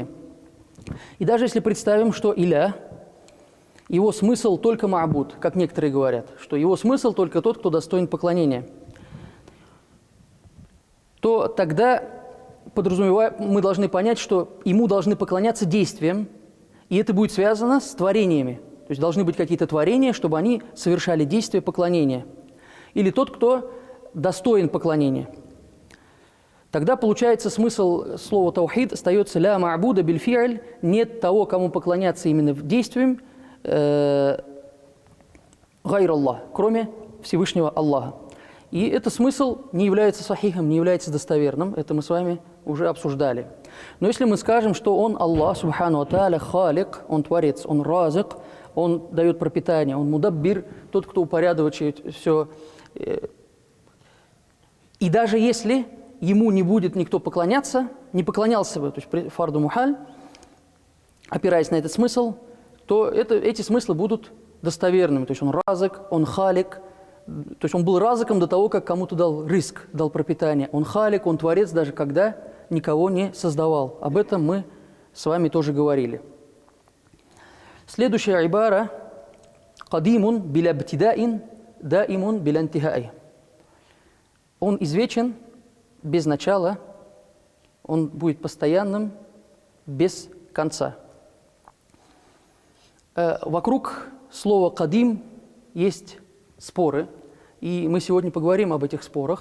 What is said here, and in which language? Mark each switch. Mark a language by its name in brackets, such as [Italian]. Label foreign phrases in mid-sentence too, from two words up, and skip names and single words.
[Russian] И даже если представим, что илях, его смысл только ма'буд, как некоторые говорят, что его смысл только тот, кто достоин поклонения, то тогда мы должны понять, что ему должны поклоняться действием, и это будет связано с творениями. То есть должны быть какие-то творения, чтобы они совершали действия поклонения. Или тот, кто достоин поклонения. Тогда получается смысл слова таухид остается [Arabic] لا معبود بالفعل, [Russian] нет того, кому поклоняться именно действием, [Arabic] غير الله, [Russian] кроме Всевышнего Аллаха. И этот смысл не является сахихом, не является достоверным, это мы с вами уже обсуждали. Но если мы скажем, что Он Аллах, [Arabic] سبحانه وتعالى, [Russian] халик, Он творец, Он разик, Он дает пропитание, Он мудаббир, тот, кто упорядочивает все. И даже если Ему не будет никто поклоняться, не поклонялся бы, то есть [Arabic] فرض محال, [Russian] опираясь на этот смысл, то эти смыслы будут достоверными. То есть Он разик, Он халик, то есть Он был разиком до того, как кому-то дал риск, дал пропитание. Он халик, Он творец, даже когда никого не создавал. Об этом мы с вами тоже говорили. Следующая ибара [Arabic] «قديم بلا ابتداء دائم بلا انتهاء». [Russian] Он извечен без начала, он будет постоянным без конца. Вокруг слова «кадим» есть споры, и мы сегодня поговорим об этих спорах.